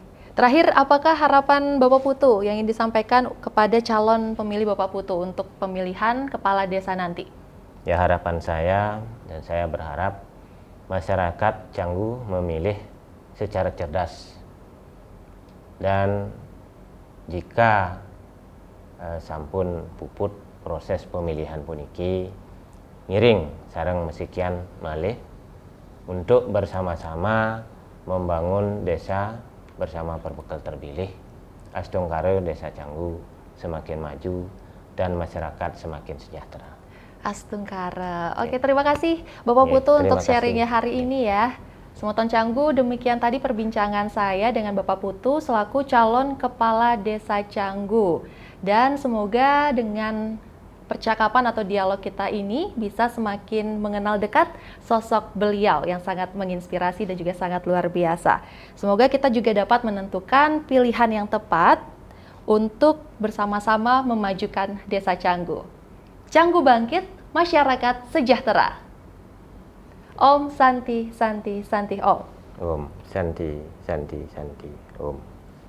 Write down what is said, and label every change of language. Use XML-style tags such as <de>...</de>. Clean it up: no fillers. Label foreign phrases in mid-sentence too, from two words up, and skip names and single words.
<id>Terakhir, apakah harapan Bapak Putu yang ingin disampaikan kepada calon pemilih Bapak Putu untuk pemilihan kepala desa nanti? Ya, harapan saya dan saya berharap masyarakat Canggu memilih secara cerdas. Dan jika</id> <ban>sampun puput</ban> <id>proses pemilihan puniki,</id> <ban>ngiring sareng mesikian malih</ban> <id>untuk bersama-sama membangun desa bersama perbekal terpilih. Astungkara Desa Canggu semakin maju dan masyarakat semakin sejahtera. Astungkara. Oke, terima kasih Bapak Putu untuk sharingnya hari ini ya. Semoton Canggu, demikian tadi perbincangan saya dengan Bapak Putu selaku calon kepala Desa Canggu. Dan semoga dengan percakapan atau dialog kita ini bisa semakin mengenal dekat sosok beliau yang sangat menginspirasi dan juga sangat luar biasa. Semoga kita juga dapat menentukan pilihan yang tepat untuk bersama-sama memajukan Desa Canggu. Canggu bangkit, masyarakat sejahtera.</id> <sa>Om Santi Santi Santi Om. Om Santi Santi Santi Om.</sa>